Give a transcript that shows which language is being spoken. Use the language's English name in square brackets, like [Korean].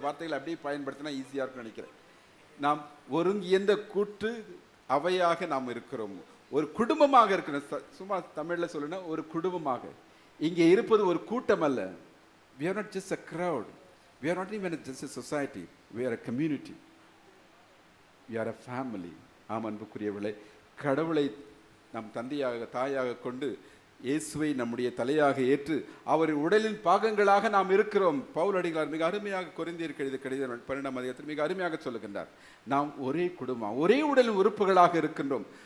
[Tamil] சில வார்த்தைகள் அப்படியே பயன்படுத்தினா ஈஸியாக இருக்குன்னு நினைக்கிறேன். நாம் ஒருங்கியந்த கூட்டு அவையாக நாம் இருக்கிறோம், ஒரு குடும்பமாக இருக்கிறோம். சும்மா தமிழில் சொல்லணும், ஒரு குடும்பமாக. இங்கே இருப்பது ஒரு கூட்டம் அல்ல. [English] we are not just a crowd, we are not even just a society, we are a community, we are a family. [Tamil] ஆம் அன்புக்குரியவர்களே, கடவுளை நம் தந்தையாக தாயாக கொண்டு இயேசுவை நம்முடைய தலையாக ஏற்று அவரின் உடலின் பாகங்களாக நாம் இருக்கிறோம். பவுல் அடிகளார் மிக அருமையாக கொரிந்தியருக்கு எழுதிய கடிதம் 12ஆம் அதிகாரத்தில் மிக அருமையாக சொல்லுகின்றார், நாம் ஒரே குடும்பம், ஒரே உடலின் உறுப்புகளாக இருக்கின்றோம்.